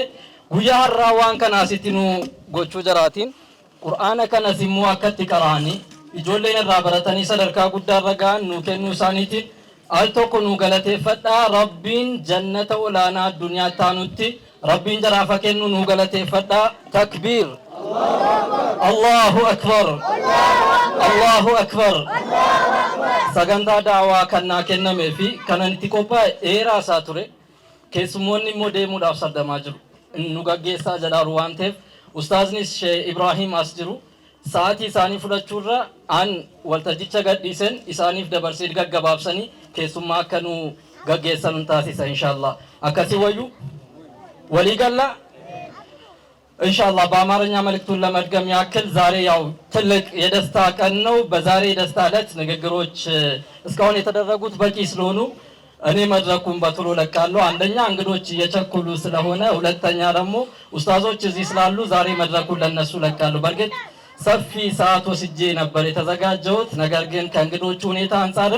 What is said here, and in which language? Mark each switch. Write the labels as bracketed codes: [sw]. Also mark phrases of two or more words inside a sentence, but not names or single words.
[om] Guyyaa har'aa waan kana asitti nu gochuu jiraatiin qur'aana kanas immoo akkatti qaraanii ijoolleen irraa baratanii sadarkaa guddaa irra ga'an nu kennuu isaaniitiin al tokko nu galateeffadhaa. Rabbiin jannata olaanaa addunyaa taanutti rabbiin jaraafa kennu nu galateeffadhaa. [ar] Takbiir Allahu akbar Allahu akbar. [om] Sagantaa daawwaa kannaa kennamee fi kanan itti qophaa'e dheeraa isaa ture. Keessummoonni immoo deemuudhaaf sardamaa jiru. Nu gaggeessaa jedhaaru waan ta'eef ustaaznis Sheekh Ibrahim as jiru. Sa'aatii isaanii fudhachuurra an waltajjicha gadhiisen isaaniif dabarsee gaggabaabsanii keessummaa akka nu gaggeessan taasisa ኢንሻአላህ። akkasii wayyuu [am] ወሊገላ ኢንሻአላህ በአማርኛ መልእክቱን ለመድገም ያክል ዛሬ ያው ትልቅ የደስታ ቀን ነው። በዛሬ የደስታ ዕለት ንግግሮች እስካሁን የተደረጉት በቂ ስለሆኑ እኔ መድረኩን በቶሎ ለቃለሁ። አንደኛ እንግዶች እየቸኩሉ ስለሆነ፣ ሁለተኛ ደግሞ ኡስታዞች እዚህ ስላሉ ዛሬ መድረኩን ለነሱ ለቃለሁ። በርግጥ ሰፊ ሰዓት ወስጄ ነበር የተዘጋጀሁት፣ ነገር ግን ከእንግዶቹ ሁኔታ አንፃርም